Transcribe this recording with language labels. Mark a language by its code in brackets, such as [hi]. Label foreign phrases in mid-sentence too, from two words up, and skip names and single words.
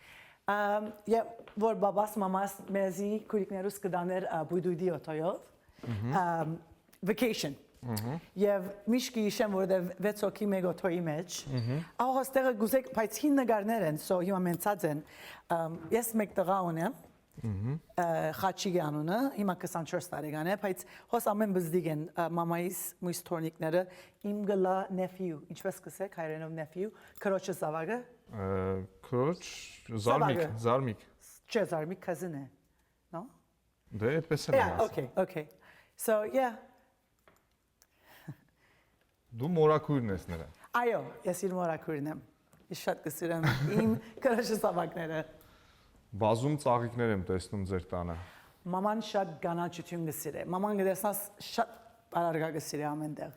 [hy] Որ բաբաս մամաս մեզի քույրիկներուս կդաներ բույդույդի օտոյով vacation եւ միշտ գիշեմ որտեվ 6 հոգի մեկ օտոյի մեջ ահոստեղը գուզեք բայց հին նգարներ են so հիմա մենցած են ես մեկ տղա ունեմ խաչի անունը հիմա 24 տարեկան է բայց հոս ամեն բզդիգ են մամայիս մույս թորնիկները իմ գլա nephew ինչպես կսեք հայերենով nephew քրոջը զավակը քրոջ զարմիկ չէ զարմիկ cousin է no դե այդպես է [en] okay so yeah [hy] Դու մորակույրն ես նրա Այո ես իր մորակույրն եմ ես շատ կսիրեմ իմ քրոջը զավակները Բազում ծաղիկներ եմ տեսնում ձեր տանը Մաման շատ գանաչություն կսիրե մաման գտեսնաս շատ արարգա կսիրե ամենտեղ